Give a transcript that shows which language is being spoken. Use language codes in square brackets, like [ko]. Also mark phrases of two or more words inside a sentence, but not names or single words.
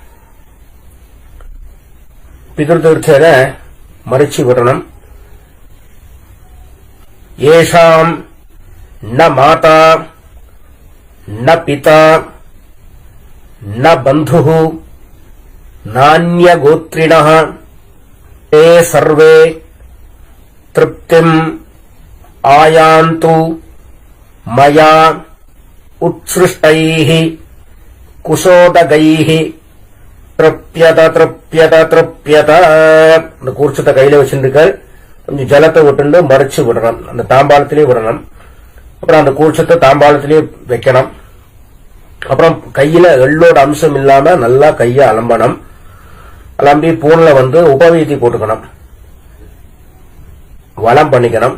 [ta] பிதிர்தீர்த்தேன மறிச்சு விடணும். [sa] एषां न माता न पिता न बन्धुः नान्यगोत्रिणः ते सर्वे तृप्तिम् आयान्तु मया उत्सृष्टैः कुशोदगैः तृप्यत तृप्यत तृप्यत. [ta] அந்த கூர்ச்சத்தை கையில வச்சிருக்க கொஞ்சம் ஜலத்தை விட்டு மறைச்சு விடணும். அந்த தாம்பாளத்திலேயே விடணும். அப்புறம் அந்த கூர்ச்சத்தை தாம்பாளத்திலேயே வைக்கணும். அப்புறம் கையில எள்ளோட அம்சம் இல்லாம நல்லா கைய அலம்பணும். அலம்பி பூன்ல உபவீதி போட்டுக்கணும், வலம் பண்ணிக்கணும்.